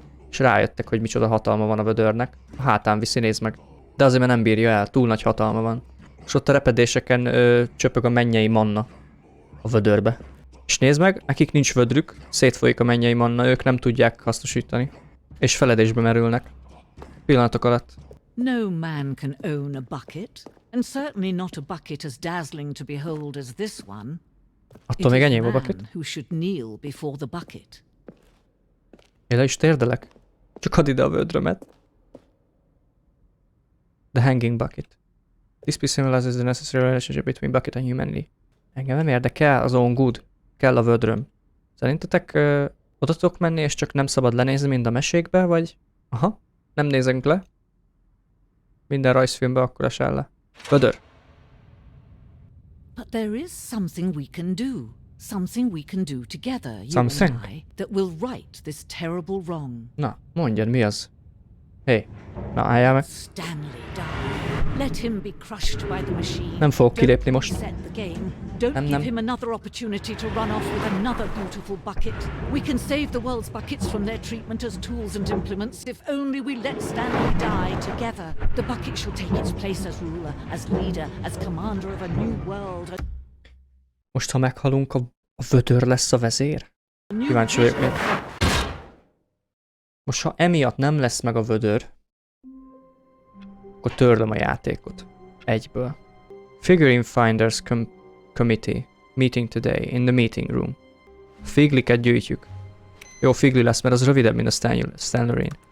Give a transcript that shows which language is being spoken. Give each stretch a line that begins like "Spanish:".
Hungarian: És rájöttek, hogy micsoda hatalma van a vödörnek. A hátán viszi, nézd meg. De azért, mert nem bírja el, túl nagy hatalma van. És ott a repedéseken csöpög a mennyei manna a vödörbe. És nézd meg, nekik nincs vödrük, szétfolyik a mennyei manna, ők nem tudják hasznosítani. És feledésbe merülnek. Pillanatok alatt.
English: No man can own a bucket, and certainly not a bucket as dazzling to behold as this one.
Hungarian: Attól még enyém a bucket.
English: Who should kneel before the bucket.
Hungarian: Én le is térdelek. Csak add ide a vödrömet.
English: The hanging bucket. This piece symbolizes the necessary relationship between bucket and humanity.
Hungarian: Engem nem érdekel az
English: own good.
Hungarian: Kell a vödröm. Szerintetek oda tudok menni, és csak nem szabad lenézni, mint a mesékbe, vagy? Aha, nem nézünk le. Minden rajzfilmbe akkor esel le. Vödör.
English: But there is something we can do. Something we can do together, you Something? and I, that will right this terrible wrong.
Hungarian: Na, mondjad, mi az? Hé, na álljál meg.
English: Stanley died. Let him be crushed by the machine.
Hungarian: Nem fogok kilépni most.
English: Don't reset the game. Don't
Hungarian: Nem.
English: give him another opportunity to run off with another beautiful bucket. We can save the world's buckets from their treatment as tools and implements if only we let Stanley die together. The bucket shall take its place as ruler, as leader, as commander of a new world.
Hungarian: Most, ha meghalunk, a vödör lesz a vezér? Kíváncsi vagyok miért. Most, ha emiatt nem lesz meg a vödör, akkor törlöm a játékot. Egyből.
English: Figurine Finders Committee. Meeting today in the meeting room.
Hungarian: Figliket gyűjtjük. Jó, figli lesz, mert az rövidebb, mint a Stanley.